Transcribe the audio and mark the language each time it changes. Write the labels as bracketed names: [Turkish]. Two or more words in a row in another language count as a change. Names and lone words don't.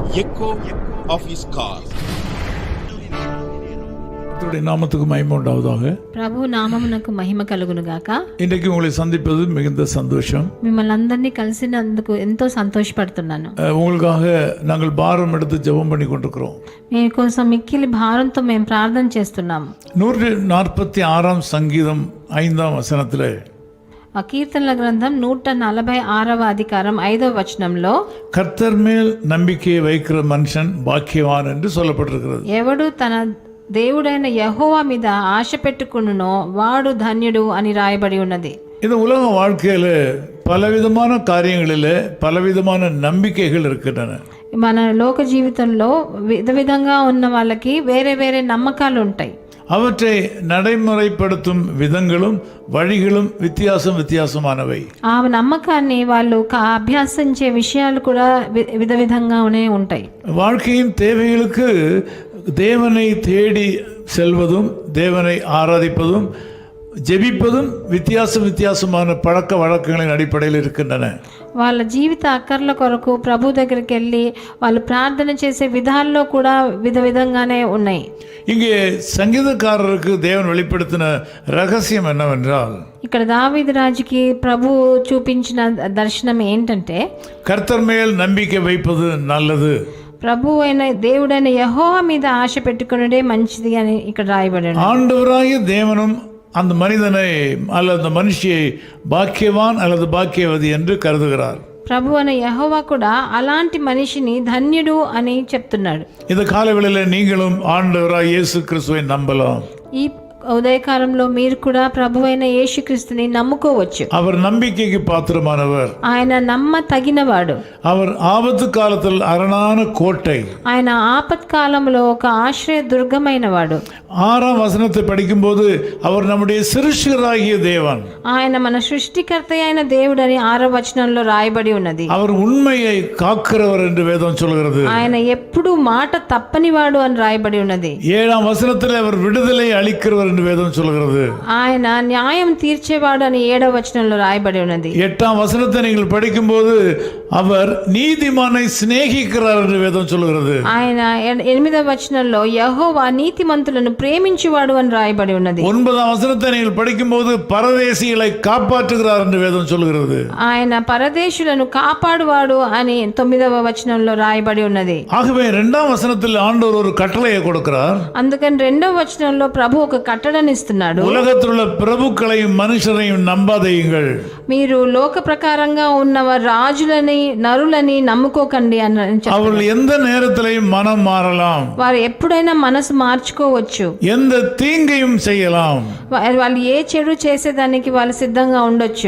[English] echo of his call. [Tamil] நாமத்துக்கு மகிமை உண்டாவதாக. [Telugu] ప్రభు నామమునకు మహిమ కలుగును గాక. [Tamil] இன்றைக்கு உங்களை சந்திப்பது மிகுந்த சந்தோஷம். [Telugu] మిమ్మల్ని అందరినీ కలిసినందుకు ఎంతో సంతోషపడుతున్నాను. [Tamil] உங்களுக்காக நாங்கள் பாரம் எடுத்து ஜெபம் பண்ணி கொண்டிருக்கிறோம். [Telugu] మీకోసం మిక్కిలి భారంతో మేము ప్రార్థన చేస్తున్నాము. [Tamil] 146 சங்கீதம் 5வ வசனத்திலே [Telugu] ఆ కీర్తనల గ్రంథం 146వ అధికారం 5వ వచనంలో [Tamil] கர்த்தர் மேல் நம்பிக்கை வைக்கிற மனுஷன் பாக்கியவான் என்று சொல்லப்பட்டிருக்கிறது. [Telugu] ఎవడు తన దేవుడైన యెహోవా మీద ఆశ పెట్టుకునునో వాడు ధన్యుడు అని రాయబడి ఉన్నది. [Tamil] இந்த உலக வாழ்க்கையில பலவிதமான காரியங்களில் பலவிதமான நம்பிக்கைகள் இருக்கின்றன. [Telugu] మన లోక జీవితంలో విధంగా ఉన్న వాళ్ళకి వేరే వేరే నమ్మకాలు ఉంటాయి. [Tamil] அவற்றை நடைமுறைப்படுத்தும் விதங்களும் வழிகளும் வித்தியாசமானவை. [Telugu] ఆ నమ్మకాన్ని వాళ్ళు అభ్యాసించే విషయాలు కూడా విధంగానే ఉంటాయి. [Tamil] வாழ்க்கையின் தேவைகளுக்கு தேவனை தேடி செல்வதும் தேவனை ஆராதிப்பதும் ஜெபிப்பதும் வித்தியாசமான பழக்க வழக்கங்களின் அடிப்படையில் இருக்கின்றன. [Telugu] వాళ్ళ జీవిత అక్కర్ల కొరకు ప్రభు దగ్గరికి వెళ్ళి వాళ్ళు ప్రార్థన చేసే విధాల్లో కూడా విధంగానే ఉన్నాయి. [Tamil] இங்கே சங்கீதக்காரருக்கு தேவன் வெளிப்படுத்தின ரகசியம் என்னவென்றால், [Telugu] ఇక్కడ దావీదు రాజుకి ప్రభు చూపించిన దర్శనం ఏంటంటే, [Tamil] கர்த்தர் மேல் நம்பிக்கை வைப்பது நல்லது, [Telugu] ప్రభు అయిన దేవుడైన యెహోవా మీద ఆశ పెట్టుకునడే మంచిది అని ఇక్కడ రాయబడి ఉంది. [Tamil] ஆண்டவராகிய தேவனும் அந்த மனிதனை அல்லது அந்த மனுஷியை பாக்கியவான் அல்லது பாக்கியவதி என்று கருதுகிறார். [Telugu] ప్రభు అనే యెహోవా కూడా అలాంటి మనిషిని ధన్యుడు అని చెప్తున్నాడు. [Tamil] இந்த காலவெளியில் நீங்களும் ஆண்டவராகிய இயேசு கிறிஸ்துவை நம்பலாம். [Telugu] ఈ ఉదయకాలంలో మీరు కూడా ప్రభు అయిన యేసుక్రీస్తుని నమ్ముకోవచ్చు. [Tamil] அவர் நம்பிக்கைக்கு பாத்திரமானவர். [Telugu] ఆయన నమ్మ తగినవాడు. [Tamil] அவர் ஆபத்து காலத்தில் அரணான கோட்டை. [Telugu] ఆయన ఆపత్కాలంలో ఒక ఆశ్రయ దుర్గమైన వాడు. [Tamil] 6వ వచనத்தை படிக்கும்போது அவர் நம்முடைய சிருஷ்டிகராகிய தேவன். [Telugu] ఆయన మన సృష్టికర్త అయిన దేవుడని 6వ వచనంలో రాయబడి ఉన్నది. [Tamil] அவர் உண்மையை காக்கிறவர் என்று வேதம் சொல்கிறது. [Telugu] ఆయన ఎప్పుడు మాట తప్పనివాడు అని రాయబడి ఉన్నది. [Tamil] 7వ వచనத்தில் அவர் விடுதலை அளிக்கிறவர் என்று வேதம் சொல்கிறது. [Telugu] ఆయన న్యాయం తీర్చేవాడు అని 7వ వచనంలో రాయబడి ఉన్నది. [Tamil] 8వ వచనத்தை நீங்கள் படிக்கும்போது அவர் நீதிமானை சிநேகிக்கிறார் என்று வேதம் சொல்கிறது. [Telugu] ఆయన 8వ వచనంలో యెహోవా నీతిమంతులను ప్రేమించువాడు అని రాయబడి ఉన్నది. [Tamil] 9వ వచనத்தை நீங்கள் படிக்கும்போது பரதேசிகளை காப்பாற்றுகிறார் என்று வேதம் சொல்கிறது. [Telugu] ఆయన పరదేశులను కాపాడువాడు అని 9వ వచనంలో రాయబడి ఉన్నది. [Tamil] ஆகவே 2వ వచనத்தில் ஆண்டவர் ஒரு கட்டளையை கொடுக்கிறார். [Telugu] అందుకని 2వ వచనంలో ప్రభు ఒక కట్టడని ఇస్తున్నాడు. [Tamil] உலகத்தில் உள்ள பிரபுக்களையும் மனுஷரையும் நம்பாதீங்கள். [Telugu] మీరు లోక ప్రకారంగా ఉన్న రాజులని నరులని నమ్ముకోకండి అని చెప్పారు. [Tamil] அவர்கள் எந்த நேரத்திலையும் மனம் மாறலாம். [Telugu] వారు ఎప్పుడైనా మనసు మార్చుకోవచ్చు. [Tamil] எந்த தீங்கையும் செய்யலாம். [Telugu] వాళ్ళు ఏ చెడు చేసేదానికి వాళ్ళు సిద్ధంగా ఉండొచ్చు.